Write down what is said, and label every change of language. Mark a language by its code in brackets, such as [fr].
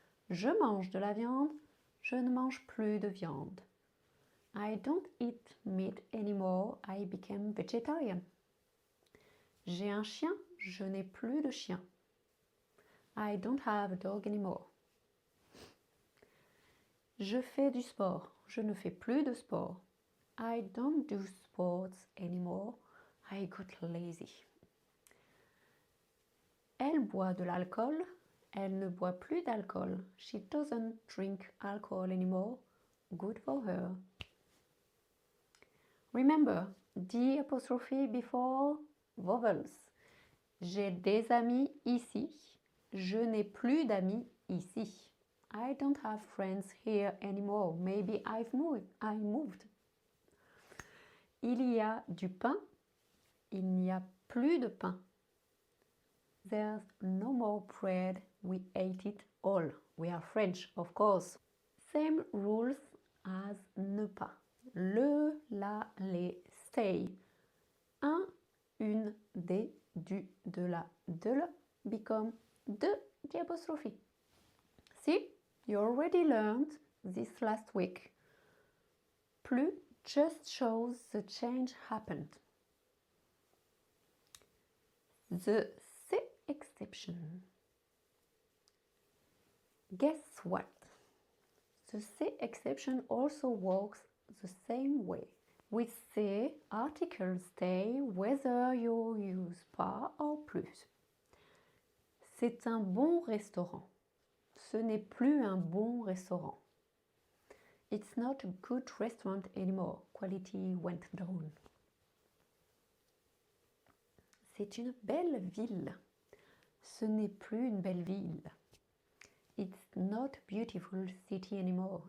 [fr] Je mange de la viande, je ne mange plus de viande. [en] I don't eat meat anymore, I became vegetarian. [fr] J'ai un chien, je n'ai plus de chien. [en] I don't have a dog anymore. [fr] Je fais du sport, je ne fais plus de sport. [en] I don't do sports anymore, I got lazy. [fr] Elle boit de l'alcool, elle ne boit plus d'alcool. [en] She doesn't drink alcohol anymore, good for her. Remember, the apostrophe before vowels. [fr] J'ai des amis ici, je n'ai plus d'amis ici. [en] I don't have friends here anymore. Maybe I moved. [fr] Il y a du pain, il n'y a plus de pain. [en] There's no more bread, we ate it all. We are French, of course. Same rules as ne pas. Le, la, les, stay. Un, une, des, du, de la, de le become de the apostrophe. See, you already learned this last week. Plus just shows the change happened. The C exception. Guess what? The C exception also works the same way. With C, articles stay whether you use pas or plus. [fr] C'est un bon restaurant. Ce n'est plus un bon restaurant. [en] It's not a good restaurant anymore. Quality went down. [fr] C'est une belle ville. Ce n'est plus une belle ville. [en] It's not a beautiful city anymore.